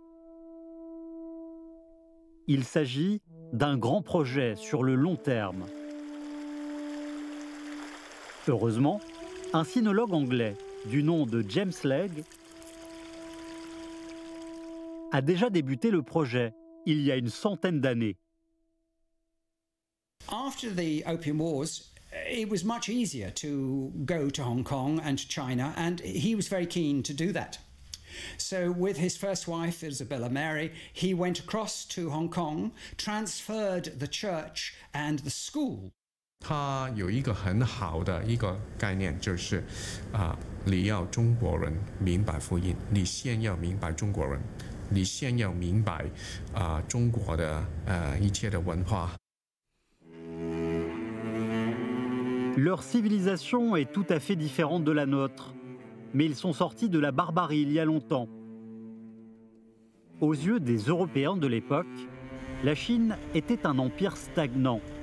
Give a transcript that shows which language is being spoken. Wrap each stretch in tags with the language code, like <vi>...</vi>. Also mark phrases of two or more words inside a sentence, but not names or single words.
<fr>Il s'agit d'un grand projet sur le long terme. Heureusement, un sinologue anglais du nom de James Legge a déjà débuté le projet il y a une centaine d'années.</fr> <en>After the Opium Wars, it was much easier to go to Hong Kong and to China, and he was very keen to do that. So with his first wife, Isabella Mary, he went across to Hong Kong, transferred the church and the school.</en> <zh>他有一个很好的一个概念，就是你要中国人明白福音，你先要明白中国人，你先要明白中国的一切的文化。</zh> <fr>Leur civilisation est tout à fait différente de la nôtre, mais ils sont sortis de la barbarie il y a longtemps. Aux yeux des Européens de l'époque, la Chine était un empire stagnant.</fr>